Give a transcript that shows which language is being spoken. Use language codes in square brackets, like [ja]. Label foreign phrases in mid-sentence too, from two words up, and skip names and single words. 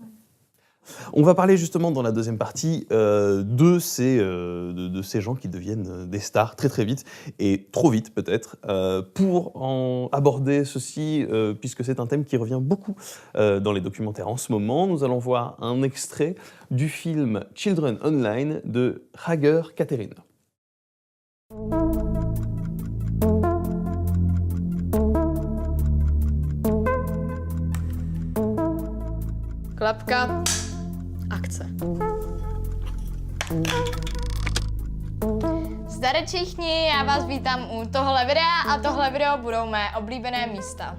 [fr] On va parler justement dans la deuxième partie de ces gens qui deviennent des stars très très vite, et trop vite peut-être, pour en aborder ceci, puisque c'est un thème qui revient beaucoup dans les documentaires en ce moment. Nous allons voir un extrait du film Children Online de Hager Catherine. [cs] Klapka. Akce. Zdar všichni, já vás vítám u tohle videa a tohle video budou mé oblíbené místa.